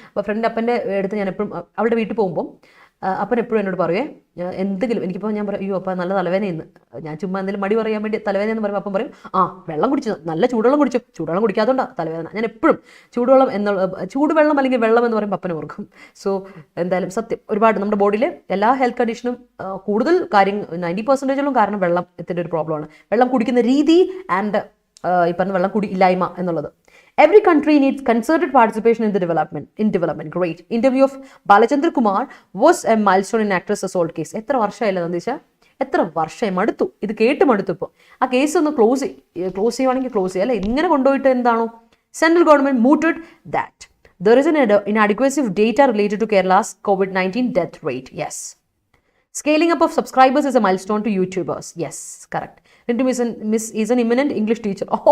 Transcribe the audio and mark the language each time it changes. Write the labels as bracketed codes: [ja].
[ml] അപ്പോൾ അപ്പൻ്റെ അടുത്ത് ഞാൻ എപ്പോഴും അവളുടെ വീട്ടിൽ പോകുമ്പോൾ അപ്പൻ എപ്പോഴും എന്നോട് പറയുവേ, എന്തെങ്കിലും എനിക്കിപ്പോൾ ഞാൻ പറയും, അയ്യോ അപ്പം നല്ല തലവേദനയെന്ന്, ഞാൻ ചുമ്മാ എന്തെങ്കിലും മടി പറയാൻ വേണ്ടി തലവേദന എന്ന് പറയുമ്പോൾ അപ്പം പറയും, വെള്ളം കുടിച്ചു, നല്ല ചൂടുവെള്ളം കുടിച്ചു, ചൂടുവെള്ളം കുടിക്കാത്തതുകൊണ്ടാണ് തലവേദന. ഞാൻ എപ്പോഴും ചൂടുവെള്ളം അല്ലെങ്കിൽ വെള്ളം എന്ന് പറയുമ്പോൾ അപ്പനെ ഓർക്കും. സോ എന്തായാലും സത്യം, ഒരുപാട് നമ്മുടെ ബോഡിയിൽ എല്ലാ ഹെൽത്ത് കണ്ടീഷനും കൂടുതൽ 90% കാരണം വെള്ളത്തിൻ്റെ ഒരു പ്രോബ്ലമാണ്. വെള്ളം കുടിക്കുന്ന രീതി ആൻഡ് ഈ പറഞ്ഞ വെള്ളം ഇല്ലായ്മ എന്നുള്ളത്. [en] Every country needs concerted participation in development. Great. Interview of Balachandra Kumar was a milestone in actress assault case. [ml] എത്ര വർഷമായില്ല നന്ദീശ, എത്ര വർഷമായി, മടുത്തു, ഇത് കേട്ട് മടുത്തു. ഇപ്പോൾ ആ കേസ് ഒന്ന് ക്ലോസ് ചെയ്യുവാണെങ്കിൽ ക്ലോസ് ചെയ്യുക അല്ലേ. ഇങ്ങനെ കൊണ്ടുപോയിട്ട് എന്താണോ. [en] Central government mooted that there is an inadequacy of data related to Kerala's COVID-19 death rate. Yes. Scaling up of subscribers is a milestone to YouTubers. Yes, correct. Rintu is an eminent English teacher.